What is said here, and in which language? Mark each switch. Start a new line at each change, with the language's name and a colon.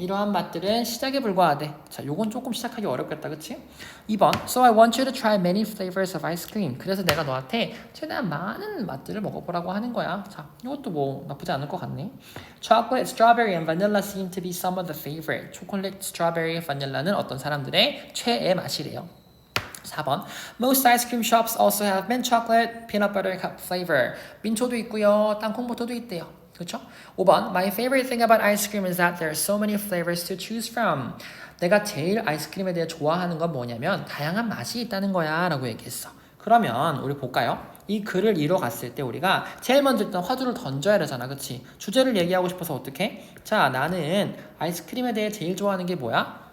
Korean: 이러한 맛들은 시작에 불과하대. 자, 요건 조금 시작하기 어렵겠다. 그치?
English: 2번 So I want you to try many flavors of ice cream.
Korean: 그래서 내가 너한테 최대한 많은 맛들을 먹어보라고 하는 거야. 자, 이것도 뭐 나쁘지 않을 것 같네.
English: Chocolate, strawberry, and vanilla seem to be some of the favorite.
Korean: 초콜릿, 스트로베리, 바닐라는 어떤 사람들의 최애 맛이래요.
English: 4번 Most ice cream shops also have mint chocolate, peanut butter cup flavor.
Korean: 민초도 있고요. 땅콩버터도 있대요. 그렇죠?
English: 5번 My favorite thing about ice cream is that there are so many flavors to choose from.
Korean: 내가 제일 아이스크림에 대해 좋아하는 건 뭐냐면 다양한 맛이 있다는 거야 라고 얘기했어. 그러면 우리 볼까요? 이 글을 이뤄갔을 때 우리가 제일 먼저 일단 화두를 던져야 되잖아. 그치? 주제를 얘기하고 싶어서 어떻게? 자, 나는 아이스크림에 대해 제일 좋아하는 게 뭐야?